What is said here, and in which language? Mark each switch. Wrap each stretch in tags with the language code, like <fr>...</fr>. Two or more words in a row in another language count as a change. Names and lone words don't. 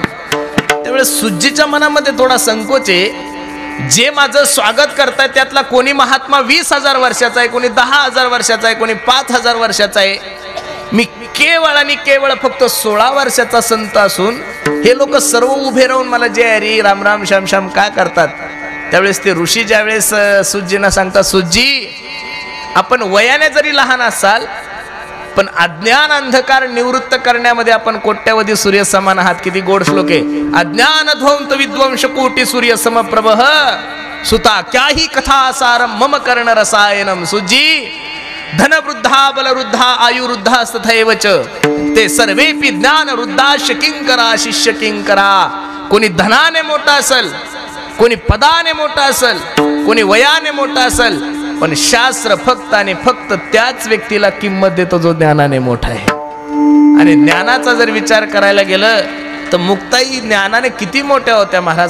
<mr>त्यावेळेस सुजीच्या मनामध्ये थोडा संकोच आहे. जे माझं स्वागत करतायत त्यातला कोणी महात्मा 20,000 वर्षाचा आहे, कोणी 10,000 वर्षाचा आहे, कोणी 5,000 वर्षाचा आहे. मी केवळ आणि केवळ फक्त 16 वर्षाचा संत असून हे लोक सर्व उभे राहून मला जय हरी राम राम श्याम श्याम का करतात? त्यावेळेस ते ऋषी ज्यावेळेस सुजींना सांगतात, सुजी आपण वयाने जरी लहान असाल पण अज्ञान अंधकार निवृत्त करण्यामध्ये आपण कोट्यावधी सूर्य समान आहात. किती गोड श्लोक आहे.</mr> <sa>अज्ञान ध्वंत विद्वंश कोटी सूर्य समप्रभः सुता क्याही कथा सारम मम कर्ण रसायनम. सुजी धनवृद्धा बलवृद्धा आयुवृद्धा तथैवच ते सर्वेपि ज्ञान वृद्धाश किंकरा शिष्य किंकरा.</sa> <mr>कोणी धनाने मोठा असेल, कोणी पदाने मोठा असेल, कोणी वयाने मोठा असेल, पण शास्त्र फक्त आणि फक्त त्याच व्यक्तीला किंमत देतो जो ज्ञानाने मोठा आहे. आणि ज्ञानाचा जर विचार करायला गेलं तर मुक्ताई ज्ञानाने किती मोठ्या होत्या महाराज.</mr>